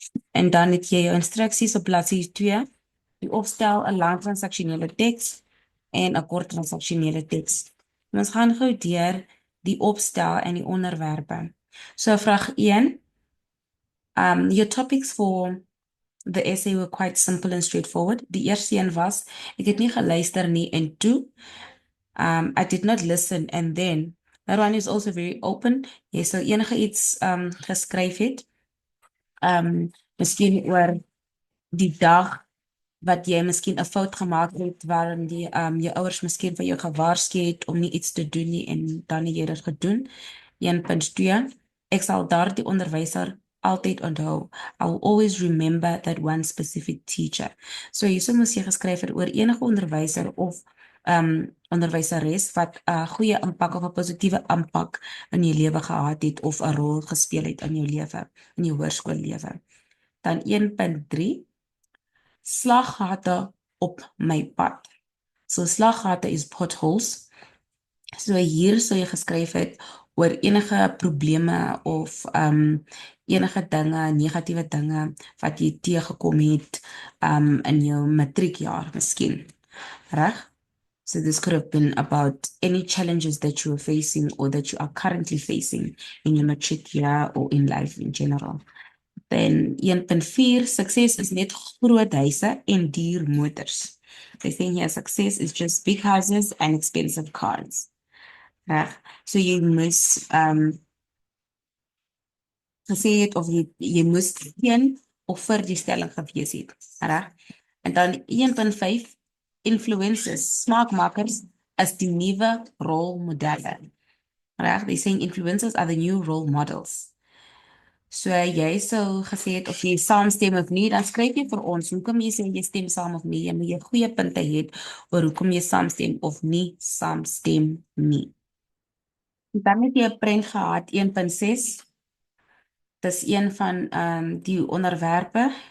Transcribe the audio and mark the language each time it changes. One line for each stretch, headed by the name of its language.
Afrikaans: En dan het jy jou instruksies op bladsy 2, die opstel, 'n lang transaksionele teks en 'n kort transaksionele teks. Ons gaan gou deur die opstel en die onderwerpe.
English: So
Afrikaans: vraag 1,
English: your topics for the essay were quite simple and straightforward.
Afrikaans: Die eerste een was, ek het nie geluister nie en toe.
English: I did not listen and then. That one is also very open.
Afrikaans: Jy sal enige iets geskryf het. Miskien oor die dag wat jy miskien 'n fout gemaak het waarin die jou ouers miskien vir jou gewaarsku het om nie iets te doen nie en dan het jy dit gedoen. 1.2 Ek sal daardie onderwyser altyd onthou.
English: I will always remember that one specific teacher.
Afrikaans: So hierso moes jy geskryf het oor enige onderwyser of onderwyseres wat 'n goeie impak of 'n positiewe impak in jou lewe gehad het of 'n rol gespeel het in jou lewe, in jou hoërskoollewe. Dan 1.3 Slaggate op my pad. So slaggate is potholes. So hier sou jy geskryf het oor enige probleme of enige dinge, negatiewe dinge wat jy teëgekom het in jou matriekjaar miskien. Reg?
English: So this could have been about any challenges that you are facing or that you are currently facing in your matric year or in life in general. Then
Afrikaans: 1.4 Sukses is net groot huise en duur motors.
English: They saying here success is just big houses and expensive cars.
Afrikaans: Reg. So jy moes gesê het of jy moes teen of vir die stelling gewees het. Reg. En dan 1.5 Influencers, smaakmakers is die nuwe rolmodelle.
English: Reg, they saying influencers are the new role models.
Afrikaans: So jy sou gesê het of jy saamstem of nie, dan skryf jy vir ons hoekom jy sê jy stem saam of nie. Jy moet jy goeie punte hê oor hoekom jy saamstem of nie saamstem nie. Dan het jy 'n prent gehad 1.6. Dis een van die onderwerpe.